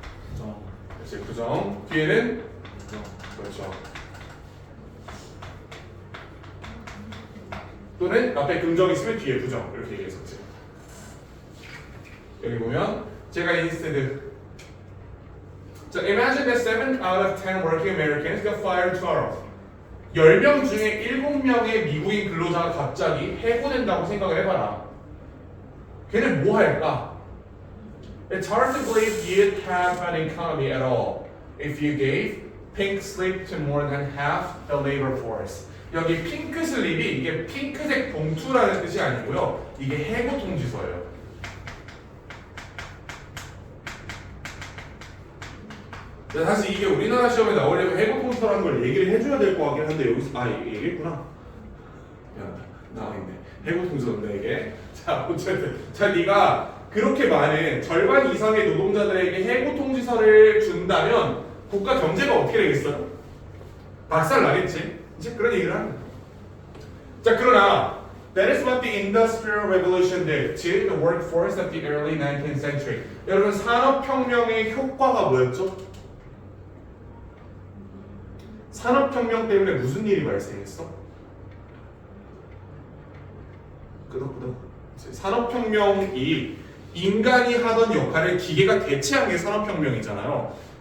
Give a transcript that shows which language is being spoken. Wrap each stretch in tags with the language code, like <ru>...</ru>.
<ko>부정. 그렇지, 부정. 뒤에는 부정. 그렇죠. 또는 앞에 긍정 있으면 뒤에 부정 이렇게 얘기했었지. 여기 보면 제가 인스테드.</ko> <en>자, imagine that 7 out of 10 working Americans got fired tomorrow.</en> <ko>10명 중에 7명의 미국인 근로자가 갑자기 해고된다고 생각을 해봐라. 걔는 뭐 할까?</ko> <en>It's hard to believe you'd have an economy at all if you gave pink slip to more than half the labor force.</en> <ko>여기 핑크 슬립이 이게 핑크색 봉투라는 뜻이 아니고요. 이게 해고 통지서예요. 사실 이게 우리나라 시험에 나오려면 해고 통지서라는 걸 얘기를 해줘야 될 것 같긴 한데 여기서 얘기했구나. 미안하다. 나와있네. 해고 통지서인데 이게. 자, 어쨌든 네가 그렇게 많은 절반 이상의 노동자들에게 해고 통지서를 준다면 국가 경제가 어떻게 되겠어요? 박살 나겠지. 이제 그런 얘기를 합니다. 자, 그러나</ko> <en>that is what the Industrial Revolution did to the workforce of the early 19th century.</en> <ko>여러분 산업혁명의 효과가 뭐였죠? 산업혁명 때문에 무슨 일이 발생했어? 끄덕끄덕. 산업혁명이 인간이 하던 역할을 기계가 대체한 게 산업혁명이잖아요.</ko>